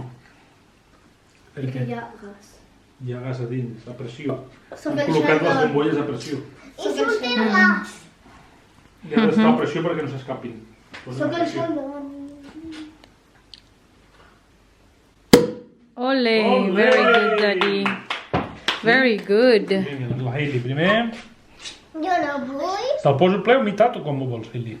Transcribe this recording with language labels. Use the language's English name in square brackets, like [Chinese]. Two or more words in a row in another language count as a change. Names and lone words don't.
[Catalan] Perquè hi ha gas. Hi ha gas a dins, a pressió. Sóc Han el col·locat les xandall. bombolles a pressió. Sóc el xandall. I ha d'estar a pressió perquè no s'escapin. Sóc el xandall. Ole, [English] very good, Daddy. Very good. [Catalan] Vinga, la Hailey primer. Jo no vull. Te'l poso ple o meitat o com ho vols, Hailey?